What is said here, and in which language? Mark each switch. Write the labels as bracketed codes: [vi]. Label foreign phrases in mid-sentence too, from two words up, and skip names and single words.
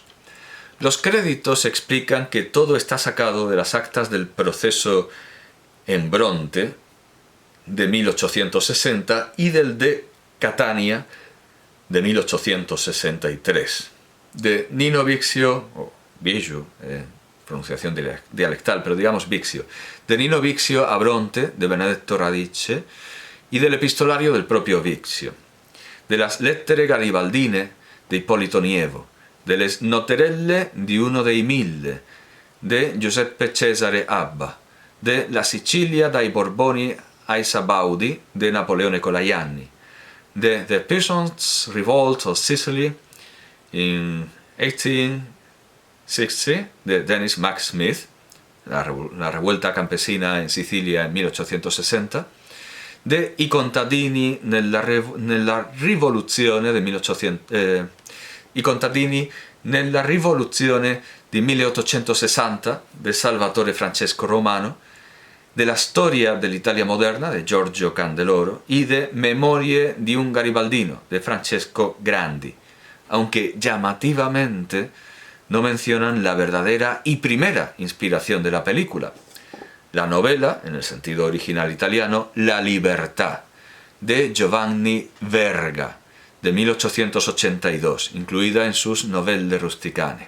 [es] Los créditos explican que todo está sacado de las actas del proceso en Bronte de 1860 y del de Catania de 1863. De Nino Bixio, o Bixio, pronunciación dialectal, pero digamos Bixio, de Nino Bixio a Bronte, de Benedetto Radice, y del epistolario del propio Bixio, de las Lettere Garibaldine de Ippolito Nievo, de les Noterelle di uno dei Mille, de Giuseppe Cesare Abba, de La Sicilia dai Borboni ai Sabaudi, de Napoleone Colajanni, de The Peasants' Revolt of Sicily in 1860, de Dennis Mack Smith, la revuelta campesina en Sicilia en 1860, de I contadini nella rivoluzione del 1800, I contadini nella rivoluzione di 1860 de Salvatore Francesco Romano, de la storia dell'Italia moderna de Giorgio Candeloro y de Memorie di un Garibaldino de Francesco Grandi, aunque llamativamente no mencionan la verdadera y primera inspiración de la película, la novela, en el sentido original italiano, La Libertà, de Giovanni Verga, de 1882, incluida en sus Novelle Rusticane.